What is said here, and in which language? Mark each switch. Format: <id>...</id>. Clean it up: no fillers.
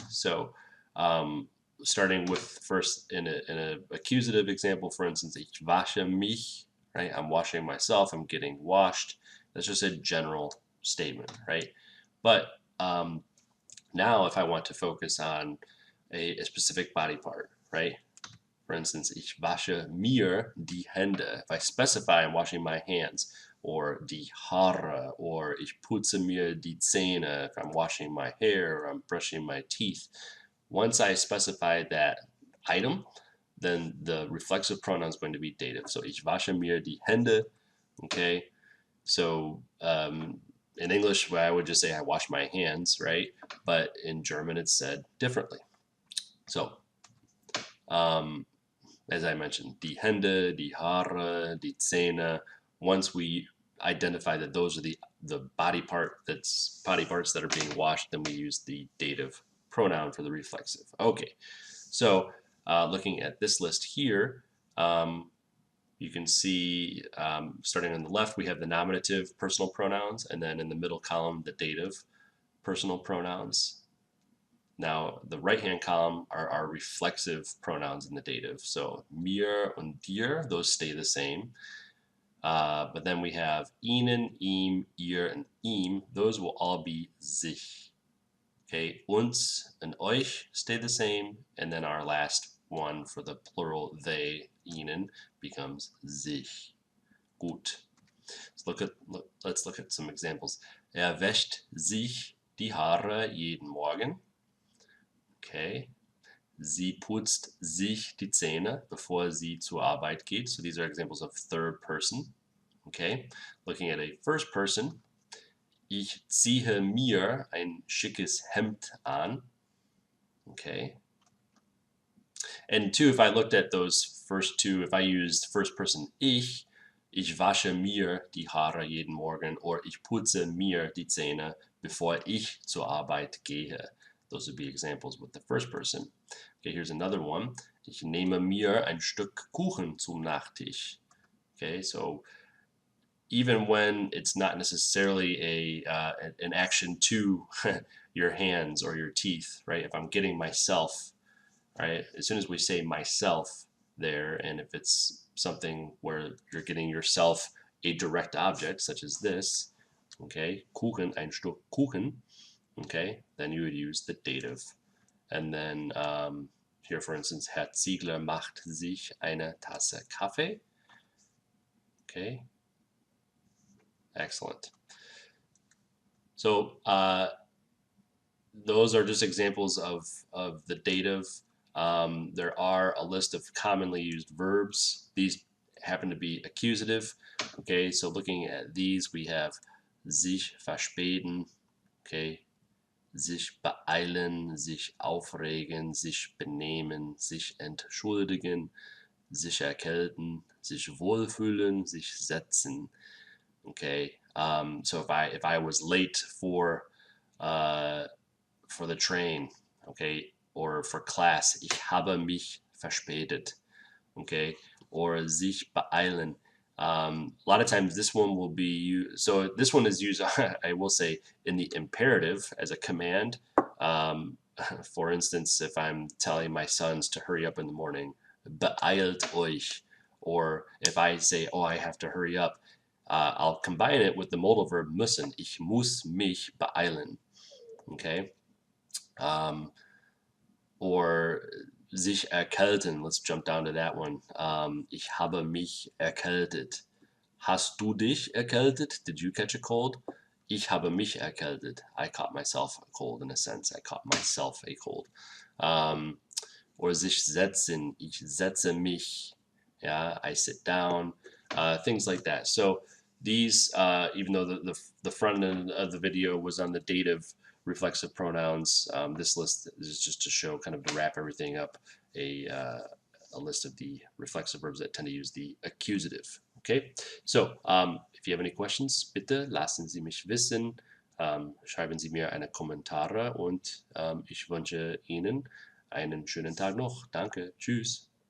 <en>So starting with first in a accusative example, for instance,</en> <de>ich wasche mich,</de> <en>right? I'm washing myself, I'm getting washed. That's just a general statement, right? But now if I want to focus on a specific body part, right?</en> <de>For instance, ich wasche mir die Hände.</de> <en>If I specify I'm washing my hands, or die Haare, or</en> <de>ich putze mir die Zähne,</de> <en>if I'm washing my hair, or I'm brushing my teeth. Once I specify that item, then the reflexive pronoun is going to be dative.</en> <de>So ich wasche mir die Hände, okay?</de> <en>So in English, I would just say I wash my hands, right? But in German, it's said differently. So as I mentioned, die Hände, die Haare, die Zähne. Once we identify that those are the body parts that are being washed, then we use the dative pronoun for the reflexive. Okay, so looking at this list here, you can see starting on the left we have the nominative personal pronouns, and then in the middle column the dative personal pronouns. Now, the right-hand column are our reflexive pronouns in the dative. So mir and dir, those stay the same. But then we have ihnen, ihm, ihr, and ihm. Those will all be sich. Okay, uns and euch stay the same. And then our last one for the plural they, ihnen, becomes sich. Gut. Let's look at some examples.</en> <de>Wäscht sich die Haare jeden Morgen. Okay. Sie putzt sich die Zähne before sie zur Arbeit geht.</de> <en>So these are examples of third person. Okay. Looking at a first person.</en> <de>Ich ziehe mir ein schickes Hemd an. Okay.</de> <en>And two, if I looked at those first two, if I used first person</en> <de>ich wasche mir die Haare jeden Morgen,</de> <en>or</en> <de>ich putze mir die Zähne bevor ich zur Arbeit gehe.</de> <en>Those would be examples with the first person. Okay, here's another one.</en> <de>Ich nehme mir ein Stück Kuchen zum Nachtisch.</de> <en>Okay, so even when it's not necessarily an action to your hands or your teeth, right? If I'm getting myself, right? As soon as we say myself there, and if it's something where you're getting yourself a direct object, such as this, okay, Kuchen,</en> <de>ein Stück Kuchen,</de> <en>okay, then you would use the dative. And then here, for instance,</en> <de>Herr Ziegler macht sich eine Tasse Kaffee.</de> <en>Okay, excellent. So those are just examples of the dative. There are a list of commonly used verbs. These happen to be accusative. Okay, so looking at these, we have sich verspäten, okay, sich beeilen, sich aufregen, sich benehmen, sich entschuldigen, sich erkälten, sich wohlfühlen, sich setzen. Okay, so if I was late for the train, okay, or for class,</en> <de>ich habe mich verspätet,</de> <en>okay, or sich beeilen. A lot of times this one will be used, so this one is used, I will say, in the imperative as a command, For instance, if I'm telling my sons to hurry up in the morning,</en> <de>beeilt euch,</de> <en>or if I say, oh, I have to hurry up, I'll combine it with the modal verb müssen.</en> <de>Ich muss mich beeilen.</de> <en>Okay. Or sich erkälten. Let's jump down to that one.</en> <de>Ich habe mich erkältet. Hast du dich erkältet?</de> <en>Did you catch a cold?</en> <de>Ich habe mich erkältet.</de> <en>I caught myself a cold in a sense. I caught myself a cold. Or sich setzen.</en> <de>Ich setze mich.</de> <en>Yeah, I sit down. Things like that. So these, even though the front end of the video was on the dative reflexive pronouns, this list is just to show, kind of to wrap everything up, a list of the reflexive verbs that tend to use the accusative. Okay, so if you have any questions,</en> <de>bitte lassen Sie mich wissen. Schreiben Sie mir eine Kommentare und ich wünsche Ihnen einen schönen Tag noch. Danke, tschüss.</de>